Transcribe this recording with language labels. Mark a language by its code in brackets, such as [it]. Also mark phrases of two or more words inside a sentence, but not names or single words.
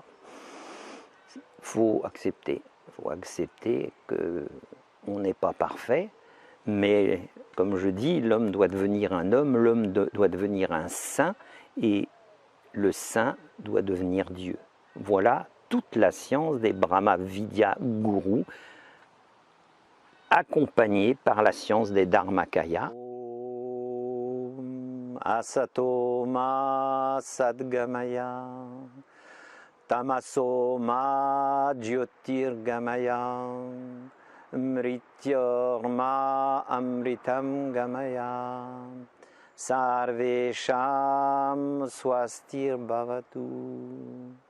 [fr] Il faut accepter qu'on n'est pas parfait, mais comme je dis, l'homme doit devenir un homme, l'homme doit devenir un saint, et le saint doit devenir Dieu. Voilà toute la science des Brahma Vidya Gurus, accompagnée par la science des Dharmakaya. [sa] असतो मा सद्गमय, तमसो मा ज्योतिर्गमय, मृत्योर्मा अमृतं गमय, सर्वेषां स्वस्तिर्भवतु,